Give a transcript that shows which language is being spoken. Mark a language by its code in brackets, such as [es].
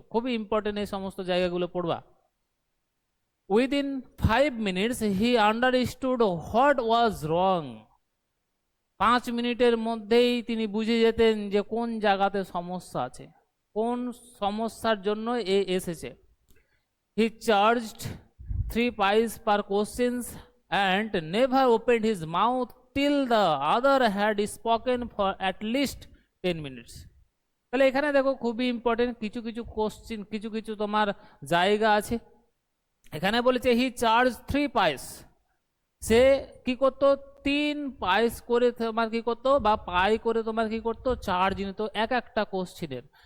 [bn] খুবই ইম্পর্টেন্ট এই সমস্ত জায়গাগুলো পড়বা। [en] Within 5 minutes he understood what was wrong. [bn] 5 মিনিটের মধ্যেই তিনি বুঝে যেতেন যে কোন জায়গাতে সমস্যা আছে, কোন সমস্যার জন্য এ এসেছে। [en] He charged 3 pies per questions and never opened his mouth till the other had spoken for at least 10 minutes. [bn] তাহলে এখানে দেখো খুবই ইম্পর্টেন্ট কিছু কিছু কোশ্চিন, কিছু কিছু তোমার জায়গা আছে। এখানে বলেছে [en] he charge 3 pies, [bn] সে কি করতো, 3 পাইস করে তোমার কি করতো, বা পাই করে তোমার কি করতো, চার্জ নিত এক একটা কোশ্চিনের।